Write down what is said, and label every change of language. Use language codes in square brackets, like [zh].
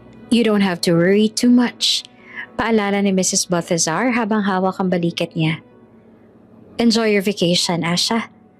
[en] You don't have to worry too much, [tl] paalala ni Mrs. Balthazar habang hawak ang balikat niya. [en] Enjoy your vacation, Asha.